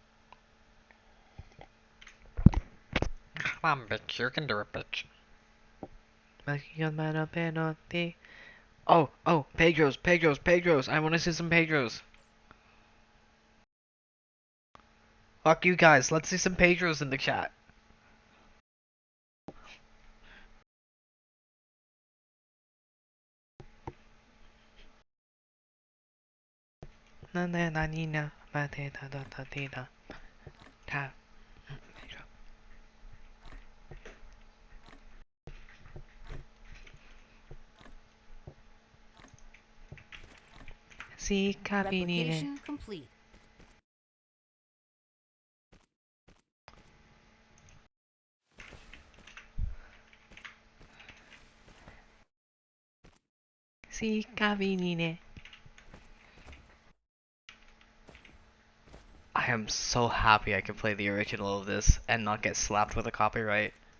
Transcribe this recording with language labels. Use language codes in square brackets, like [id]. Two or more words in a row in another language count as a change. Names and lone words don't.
[en] Come on, bitch. You can do it, bitch. Oh, Pedro's. I wanna see some Pedro's. Fuck you guys, let's see some Pedro's in the chat. Na na na ni na ma te da da da di da. Ta. Pedro. Si cabinine. Replication complete. Si cabinine. I am so happy I can play the original of this and not get slapped with a copyright.